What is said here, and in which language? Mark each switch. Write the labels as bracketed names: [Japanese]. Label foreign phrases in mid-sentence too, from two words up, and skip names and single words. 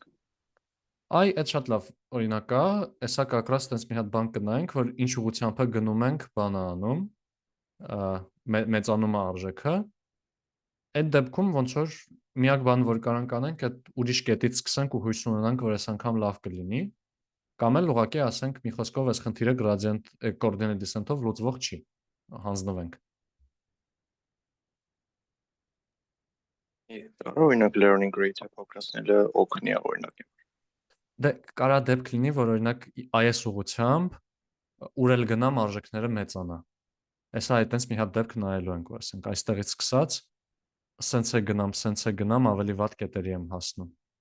[Armenian] Այ այդ շատ լավ օրինակ է, հեսա [Russian] как раз [Armenian] տենց մի հատ բան կնայենք, որ ինչ ուղղությամբ է գնում ենք բանը անում, մեծանում է արժեքը։ Այդ դեպքում ոնց որ միակ բան, որ կարանք անենք, այդ ուրիշ կետից սկսենք ու հույս ունենանք, որ այս անգամ լավ կլինի, կամ էլ ուղղակի ասենք մի խոսքով այս խնդիրը [English] gradient coordinate descent- [Armenian] ով լուծվող չի, հանձնվենք։ Օրինակ [English] learning rate- [Armenian] ը փոքրացնելը օգնի է օրինակ։ Դե կարա դեպք լինի, որ օրինակ այս ուղղությամբ ուր էլ գնամ արժեքները մեծանա։ Հեսա այտենց մի հատ դեպք նայելու ենք, որ ասենք այստեղից սկսած սենց է գնամ, ավելի վատ կետերի եմ հասնում։